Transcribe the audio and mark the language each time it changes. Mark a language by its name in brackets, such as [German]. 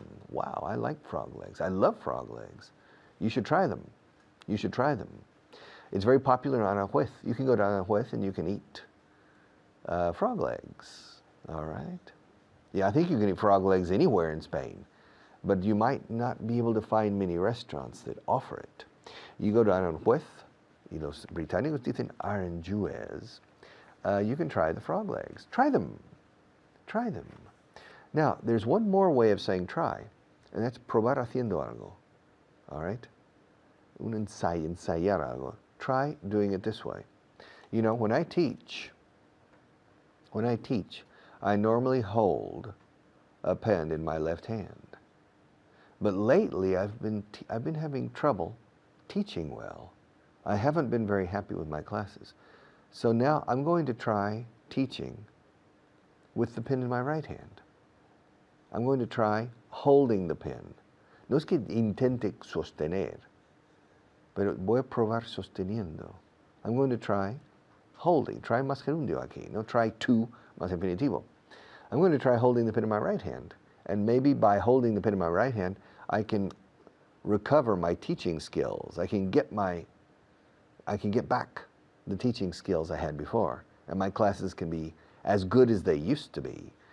[English] Wow, I like frog legs. I love frog legs. You should try them. You should try them. It's very popular on Aranjuez. You can go to Aranjuez and you can eat frog legs. All right? Yeah, I think you can eat frog legs anywhere in Spain. But you might not be able to find many restaurants that offer it. You go to Aranjuez, [Spanish] y los británicos dicen Aranjuez. [English] You can try the frog legs. Try them. Try them. Now, there's one more way of saying try, and that's [Spanish] probar haciendo algo. [English] All right? [Spanish] Ensayar algo. [English] Try doing it this way. You know, when I teach, I normally hold a pen in my left hand. But lately, I've been having trouble teaching well. I haven't been very happy with my classes. So now I'm going to try teaching with the pen in my right hand. I'm going to try holding the pen. [Spanish] No es que intente sostener, pero voy a probar sosteniendo. [English] I'm going to try holding. Try [Spanish] más gerundio aquí. [English] No try to [Spanish] más infinitivo. [English] I'm going to try holding the pen in my right hand. And maybe by holding the pen in my right hand, I can recover my teaching skills. I can get back the teaching skills I had before, and my classes can be as good as they used to be.